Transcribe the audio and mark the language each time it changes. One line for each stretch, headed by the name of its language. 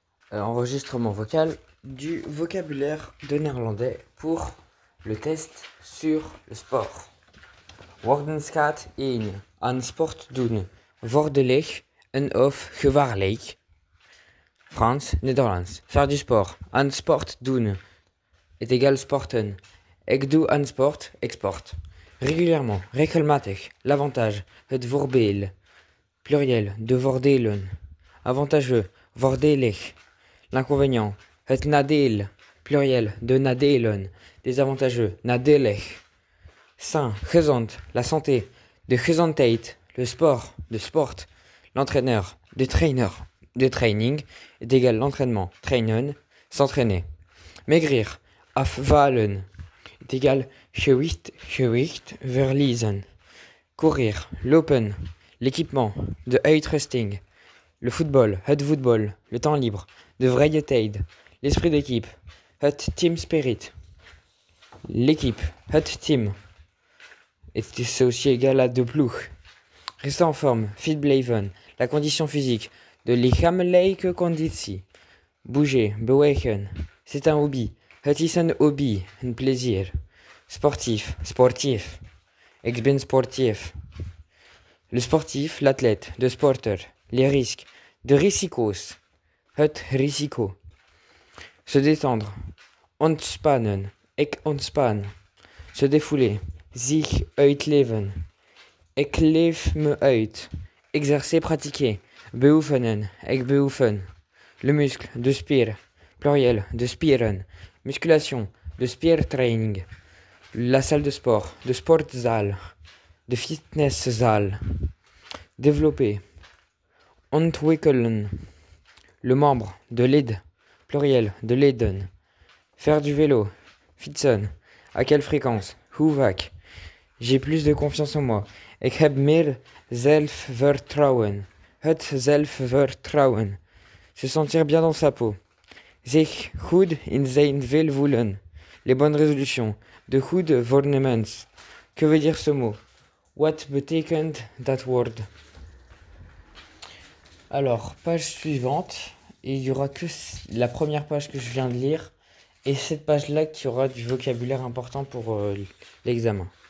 French: Enregistrement vocal du vocabulaire de néerlandais pour le test sur le sport.
Dutch: Woorden staat 1. Aan sport doen. Voordelig en of gevaarlijk. Frans, Nederlands.
French: Faire du sport.
Dutch: Aan sport doen
French: est égal
Dutch: sporten. Ik doe aan sport, ik sport. Régulièrement, regelmatig. L'avantage, het voordeel. Pluriel, de voordelen. Avantageux, voordelig. L'inconvénient, het nadeel, pluriel, de nadelen.
French: Désavantageux, nadelig. Sain, gezond, la santé.
Dutch: De gezondheid, le sport, de sport.
French: L'entraîneur,
Dutch: de trainer, de training,
French: est égal l'entraînement, trainen, s'entraîner.
Dutch: Maigrir, afvallen,
French: est égal
Dutch: gewicht verliezen. Courir, lopen, l'équipement, de uitrusting.
French: Le football, het voetbal, le temps libre,
Dutch: de vrije tijd,
French: l'esprit d'équipe, het team spirit. L'équipe, het team, c'est aussi égal à
Dutch: de ploeg.
French: Rester en forme, fit blijven, la condition physique,
Dutch: de lichamelijke conditie.
French: Bouger, bewegen, c'est un hobby,
Dutch: het is een hobby,
French: un plaisir.
Dutch: Sportif, sportief, ik ben sportief.
French: Le sportif, l'athlète,
Dutch: de sporter. Les risques, de risico's, het risico. Se détendre, ontspannen, ik ontspan.
French: Se défouler,
Dutch: zich uitleven, ik leef me uit. Exercer, pratiquer, beoefenen, ik beoefen. Le muscle, de spier, pluriel, de spieren. Musculation, de spiertraining.
French: La salle de sport,
Dutch: de sportzaal, de fitnesszaal. Développer. Ontwikkelen.
French: Le membre, de lid, pluriel,
Dutch: de leden.
French: Faire du vélo, fietsen. À quelle fréquence,
Dutch: hoe vaak.
French: J'ai plus de confiance en moi.
Dutch: Ik heb meer zelfvertrouwen. Het zelfvertrouwen.
French: Se sentir bien dans sa peau.
Dutch: Zich goed in zijn vel voelen.
French: Les bonnes résolutions.
Dutch: De goede voornemens.
French: Que veut dire ce mot?
Dutch: What betekent dat woord?
French: Alors, page suivante, et il y aura que la première page que je viens de lire, et cette page-là qui aura du vocabulaire important pour l'examen.